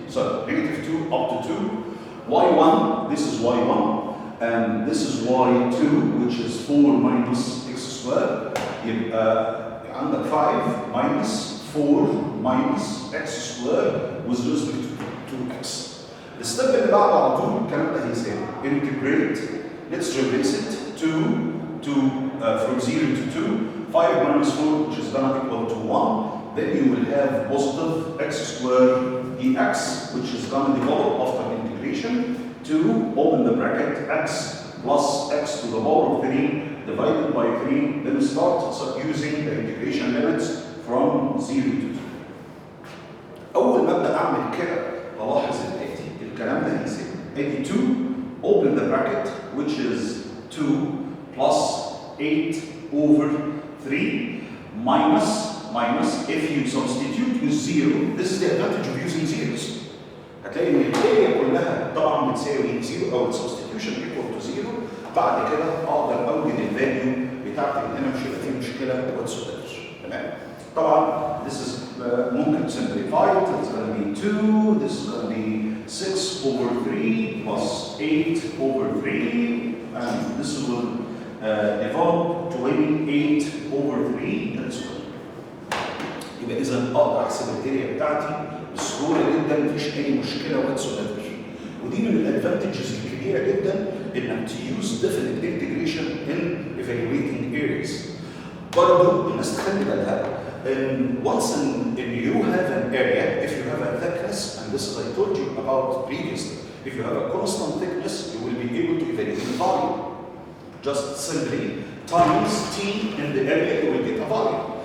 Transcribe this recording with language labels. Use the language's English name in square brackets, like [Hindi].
[English] So negative 2 up to 2, y1, this is y1, and this is y2, which is 4 minus x squared. [Arabic] يبقى عندك [English] 5 minus 4 minus x squared with respect to x. [Arabic] الستيب اللي بعده على طول الكلام ده هيساوي integrate. [English] Let's replace it from 0 to 2. 5 minus 4, which is gonna equal to 1. Then you will have positive x squared dx, which is gonna develop after integration to open the bracket x plus x to the power of 3 divided by 3. Then start using the integration limits from 0 to 2. [Arabic] أول ما أبدأ أعمل كده ألاحظ الآتي، الكلام ده هيساوي ادي [English] 2 open the bracket which is 2 plus 8 over 3 minus if you substitute with 0, this is the advantage of using zeros. [Arabic] هتلاقي ان الاريا كلها طبعا بتساوي 0 او [English] substitution equal to 0. [Arabic] بعد كده اقدر اوجد الفاليو بتاعتي هنا مش هيبقى فيه مشكله whatsoever. تمام؟ طبعا [English] this is [Arabic] ممكن simplified. [English] It's going to be 2, this is going to be 6 over 3 plus 8 over 3, and this will develop 28 over 3. That's good. [Arabic] يبقى اذا اقدر احسب الاريا بتاعتي بسهوله جدا، مفيش اي مشكله whatsoever. ودي من الادفانتجز الكبيره جدا انك تيوز [English] definite integration in evaluating areas. [Arabic] برضه الناس تخلي بالها [English] once you have an area, if you have a thickness, and this is I told you about previously, if you have a constant thickness, you will be able to evaluate the volume. Just simply times t in the area, you will get a volume.